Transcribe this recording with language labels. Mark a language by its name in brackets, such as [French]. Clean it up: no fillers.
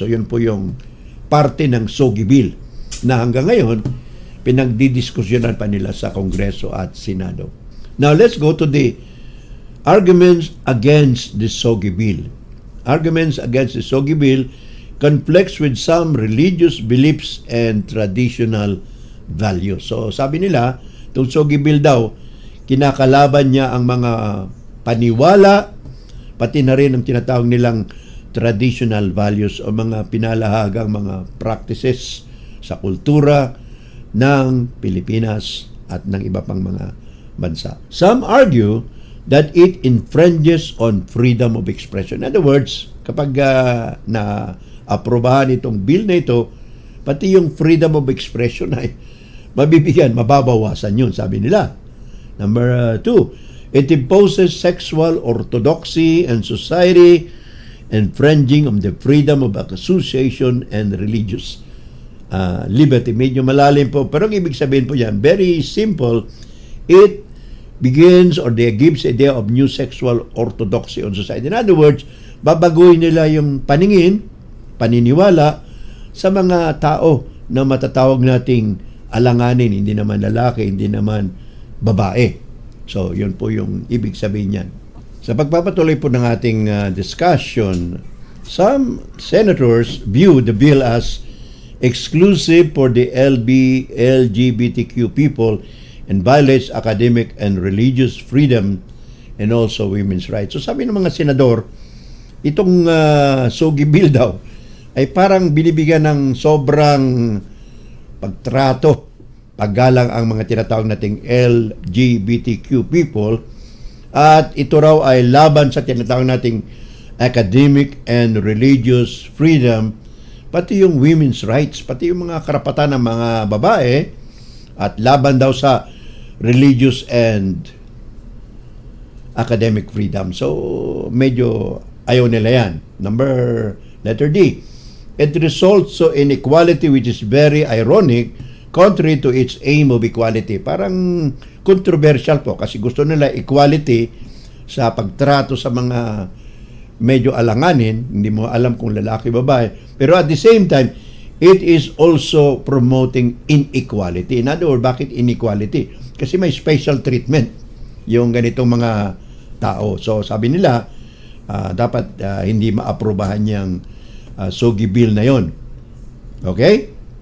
[Filipino] So yun po yung parte ng SOGI Bill na hanggang ngayon pinagdidiskusyonan pa nila sa Kongreso at Senado. [English] Now let's go to the arguments against the SOGI Bill. Arguments against the SOGI Bill conflicts with some religious beliefs and traditional values. [Filipino] So sabi nila, itong SOGI Bill daw, kinakalaban niya ang mga paniwala, pati na rin ang tinatawag nilang traditional values o mga pinalahagang mga practices sa kultura ng Pilipinas at ng iba pang mga bansa. [English] Some argue that it infringes on freedom of expression. In other words, [Filipino] kapag na-aprobahan itong bill na ito, pati yung freedom of expression ay mababawasan yun, sabi nila. [English] Number 2, it imposes sexual orthodoxy and society, infringing on the freedom of association and religious liberty. [Filipino] Medyo malalim po, pero ang ibig sabihin po yan, [English] very simple, it begins or they gives idea of new sexual orthodoxy on society. In other words, [Filipino] babaguhin nila yung paniniwala sa mga tao na matatawag nating alanganin, hindi naman lalaki, hindi naman babae. So, yun po yung ibig sabihin niyan. Sa pagpapatuloy po ng ating discussion, [English] Some senators view the bill as exclusive for the LGBTQ people and violates academic and religious freedom and also women's rights. [Filipino] So sabi ng mga senador, itong SOGI bill daw ay parang binibigyan ng sobrang pagtrato, paggalang ang mga tinatawag nating LGBTQ people, at ito raw ay laban sa tinatawag nating [English] academic and religious freedom, [Filipino] pati yung women's rights, pati yung mga karapatan ng mga babae, at laban daw sa religious and academic freedom. So, medyo ayaw nila yan. Letter D. [English] It results so in equality which is very ironic, contrary to its aim of equality. [Filipino] Parang controversial po kasi gusto nila equality sa pagtrato sa mga medyo alanganin, hindi mo alam kung lalaki babae. [English] Pero at the same time, it is also promoting inequality. In other words, bakit inequality? [Filipino] Kasi may special treatment yung ganitong mga tao. So sabi nila, dapat hindi maaprobahan yung SOGI bill na yon. Okay?